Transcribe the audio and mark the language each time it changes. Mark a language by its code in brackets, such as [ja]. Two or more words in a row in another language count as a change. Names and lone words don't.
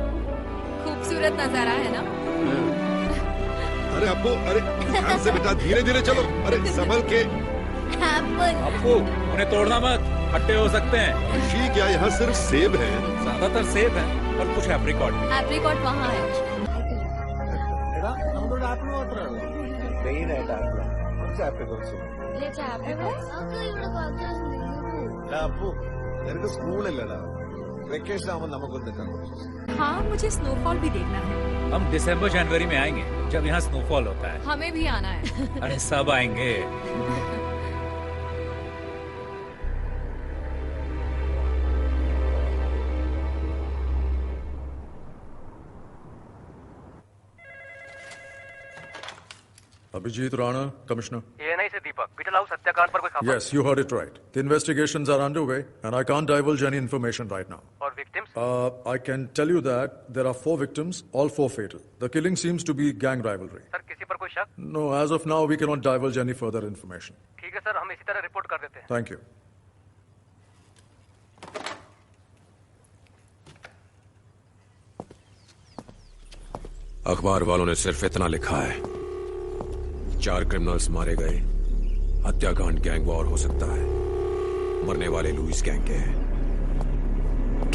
[hi] खूबसूरत नजारा है ना? अरे अप्पू, अरे ध्यान से बेटा, धीरे धीरे चलो। अरे संभल के। अप्पू, उन्हें तोड़ना मत, खट्टे हो सकते हैं। ऋषि, क्या यहाँ सिर्फ सेब है? ज्यादातर सेब है और कुछ एप्रिकॉट। एप्रिकॉट वहाँ है। [ml] അപ്പു, നിനക്ക് സ്കൂളില്ലടാ, വെക്കേഷൻ ആവുമ്പോൾ നമുക്കൊന്ന് കാണാം. [hi] हाँ, मुझे स्नोफॉल भी देखना है। हम दिसंबर जनवरी में आएंगे, जब यहाँ स्नोफॉल होता है। हमें भी आना है। अरे सब आएंगे। [en] Abhijit Rana, Commissioner. [hi] ANI से दीपक, बीटल हाउस हत्याकांड पर कोई खबर? [en] Yes, you heard it right. The investigations are underway, and I can't divulge any information right now. [hi] और victims? [en] I can tell you that there are 4 victims, all 4 fatal. The killing seems to be gang rivalry. [hi] सर, किसी पर कोई शक? [en] No, as of now, we cannot divulge any further information. [hi] ठीक है सर, हम इसी तरह रिपोर्ट कर देते हैं। [en] Thank you. [hi] अखबार वालों ने सिर्फ इतना लिखा है, 4 क्रिमिनल्स मारे गए, हत्याकांड [en] gang war [hi] हो सकता है, मरने वाले लुइस गैंग के हैं।